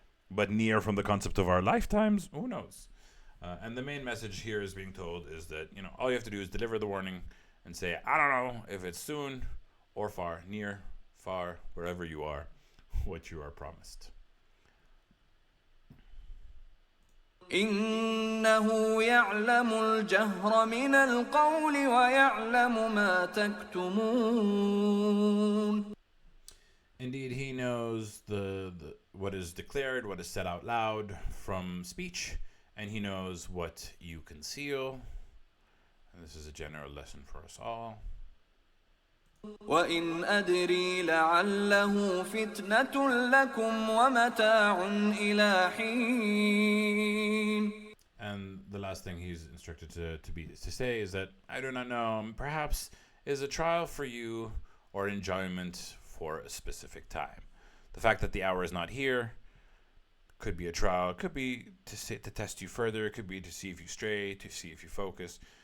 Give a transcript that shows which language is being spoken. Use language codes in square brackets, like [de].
[en] But near from the concept of our lifetimes, who knows? And the main message here is being told is that, all you have to do is deliver the warning and say, I don't know if it's soon or far, near, far, wherever you are, what you are promised. [ar] إنه يعلم الجهر من القول ويعلم ما تكتمون. [en] Indeed, he knows the what is declared, what is said out loud from speech, and he knows what you conceal. And this is a general lesson for us all. [ar] وإن أدري لعله فتنة لكم ومتاع إلى حين. [en] And the last thing he's instructed to say is that I do not know, perhaps is a trial for you or enjoyment for a specific time. The fact that the hour is not here could be a trial, could be to test you further, it could be to see if you stray, to see if you focus.